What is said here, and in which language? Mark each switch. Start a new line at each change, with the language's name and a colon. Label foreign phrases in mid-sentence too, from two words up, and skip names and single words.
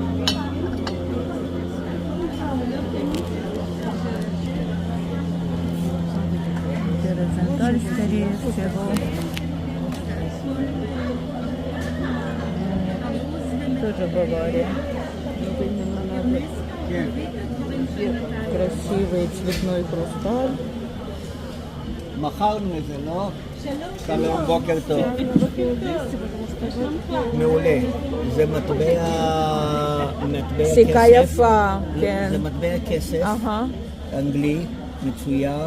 Russian: Горизонталь, скорее всего. Тоже Бавария. Красивый цветной хрусталь.
Hebrew: מכרנו את זה, לא? שלום, בוקר טוב. מעולה. זה מטבע כסף. סיכה יפה, כן. זה מטבע כסף אנגלי, מצויר.